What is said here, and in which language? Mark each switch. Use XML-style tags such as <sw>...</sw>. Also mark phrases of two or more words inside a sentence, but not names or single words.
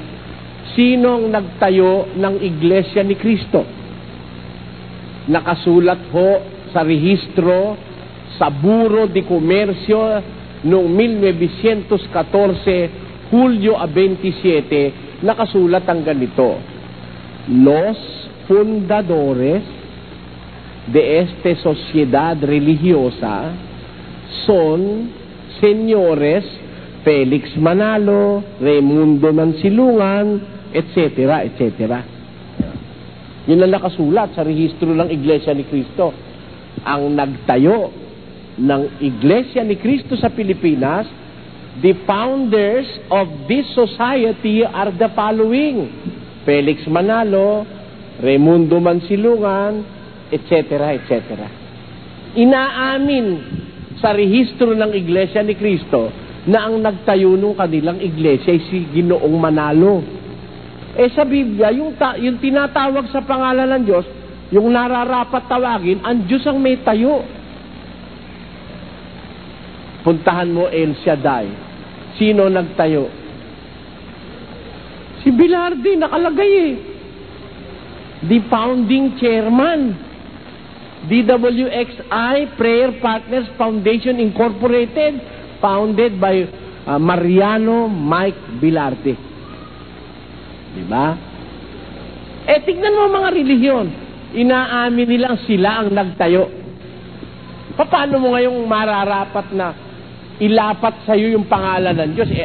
<tl>Sinong nagtayo ng Iglesia ni Kristo? Nakasulat ho sa rehistro sa Bureau de Comercio noong 1914, Hulyo 27, nakasulat ang ganito.</tl> <es>Los fundadores de esta sociedad religiosa son señores Felix Manalo, Raimundo Mansilungan, etc., etc.</es> <tl>Yun ang nakasulat sa rehistro ng Iglesia ni Cristo. Ang nagtayo ng Iglesia ni Cristo sa Pilipinas,</tl> <en>the founders of this society are the following: Felix Manalo, Raimundo Mansilungan, etc., etc.</en> <tl>Inaamin sa rehistro ng Iglesia ni Cristo na ang nagtayo ng kanilang iglesia ay si Ginoong Manalo. Sa Biblia, yung tinatawag sa pangalan ng Diyos, yung nararapat tawagin, ang Diyos ang may tayo. Puntahan mo El Shaddai. Sino nagtayo? Si Bilardi, nakalagay eh.</tl> <en>The founding chairman. DWXI Prayer Partners Foundation Incorporated, founded by Mariano Mike Bilardi.</en> <tl>Diba? Tignan mo mga relihiyon. Inaamin nilang sila ang nagtayo. Paano mo ngayong mararapat na ilapat sa iyo yung pangalan ng Diyos?</tl>